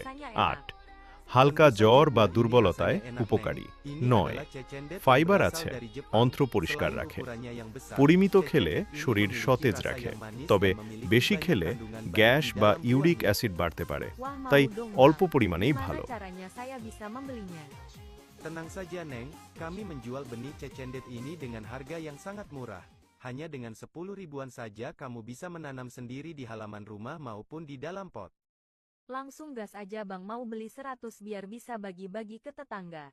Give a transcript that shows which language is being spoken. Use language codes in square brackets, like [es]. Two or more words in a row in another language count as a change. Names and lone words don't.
[bn] 8. হালকা জ্বর বা দুর্বলতায় উপকারী। 9. ফাইবার আছে, অন্ত্র পরিষ্কার রাখে। পরিমিত খেলে শরীর সতেজ রাখে, তবে বেশি খেলে গ্যাস বা [en] uric acid [bn] বাড়তে পারে, তাই অল্প পরিমাণেই ভালো। [id] Tenang saja Neng, kami menjual benih cecendet ini dengan harga yang sangat murah. Hanya dengan 10 ribuan saja kamu bisa menanam sendiri di halaman rumah maupun di dalam pot. Langsung gas aja Bang, mau beli 100 biar bisa bagi-bagi ke tetangga.